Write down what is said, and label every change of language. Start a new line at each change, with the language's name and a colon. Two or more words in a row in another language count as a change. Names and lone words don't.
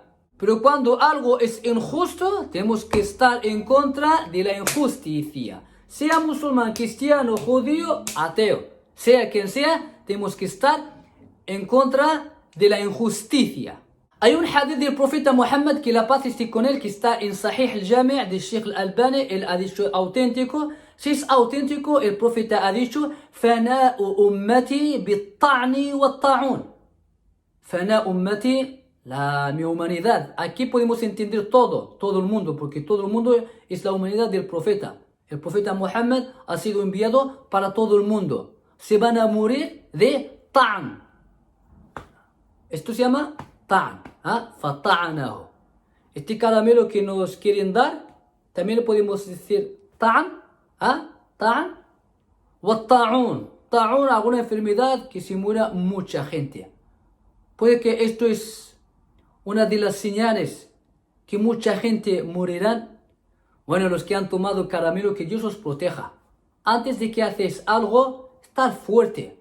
Spanish: Pero cuando algo es injusto, tenemos que estar en contra de la injusticia. Sea musulmán, cristiano, judío, ateo, sea quien sea, tenemos que estar en contra de la injusticia. Hay un hadith del profeta Muhammad, que la paz esté con él, que está en Sahih al-Jami' del Sheikh al-Albani. Él ha dicho auténtico. Si es auténtico, el profeta ha dicho:
Arabic: فناء أمتي بالطعن والطاعون. فناء أمتي,
Spanish: mi humanidad. Aquí podemos entender todo el mundo, porque todo el mundo es la humanidad del profeta. El profeta Muhammad ha sido enviado para todo el mundo. Se van a morir de ta'n. Esto se llama ta'n. Fata'anahu. Este caramelo que nos quieren dar, también podemos decir ta'n.
Arabic: طعن. والطاعون.
Spanish: Ta'un, alguna enfermedad que se muera mucha gente. Puede que esto es una de las señales que mucha gente morirán. Bueno, los que han tomado caramelo, que Dios os proteja. Antes de que haces algo, estar fuerte.